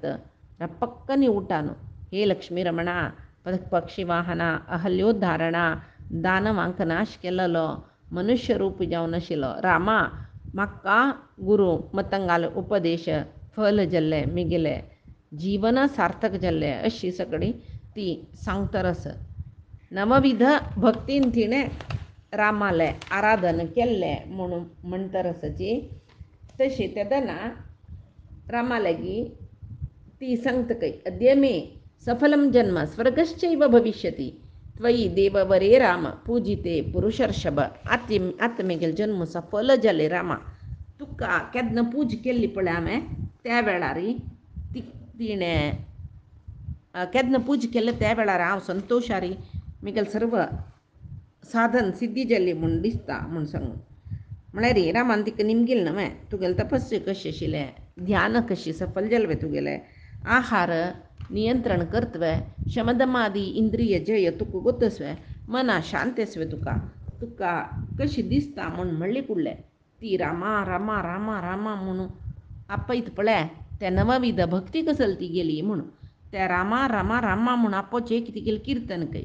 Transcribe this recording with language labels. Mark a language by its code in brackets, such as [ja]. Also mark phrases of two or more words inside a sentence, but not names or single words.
[kok] पक्कनी उठान हे लक्ष्मी रमणा पक्षी वाहना अहल्योद्धारणा दानवांक नाश केलेलो मनुष्य रूप जावन आशिल्लो रामा म्हाका गुरू मतंगाल उपदेश फल जाल्ले मिगेले जीवन सार्थक जाल्लें अशी सगळी ती सांगतरस. नवविध भक्तीन तिणें रामाले आराधन केल्लें म्हणून म्हणतरसची. तशी तेदना रामालेगी ती सांगतकय [sa] अद्य मे सफलम जन्म स्वर्गश्चैव भविष्यति त्वयि देववरे राम पूजिते पुरुषर्षभ. [kok] आत्मेगेल जन्म सफल जाले रामा, तुका केदना पूज केल्ली पळय हांवें त्या वेळारी तिणें केदना पूज केल्लें त्या वेळार हांव संतोशारी म्हगेल सर्व साधन सिद्धी जाल्ली म्हूण दिसता म्हूण सांगून. म्हळ्यार रे रामान तिका निमगेल न्हय, तुगेलें तपस्या कशें आशिल्लें, ध्यान कशी सफल जालें तुगेलें, आहार नियंत्रण करतवे, शमदमादी इंद्रिय जय तुका गोतसवे, मना शांत आसवे तुका तुका कशी दिसता म्हूण म्हणली कुडलें ती रामा रामा रामा रामा म्हणून आपयत पळय त्या नवविध भक्ती कसली ती गेली म्हणून त्या रामा रामा रामा म्हणून आपोचे कितें केलें कीर्तन कय.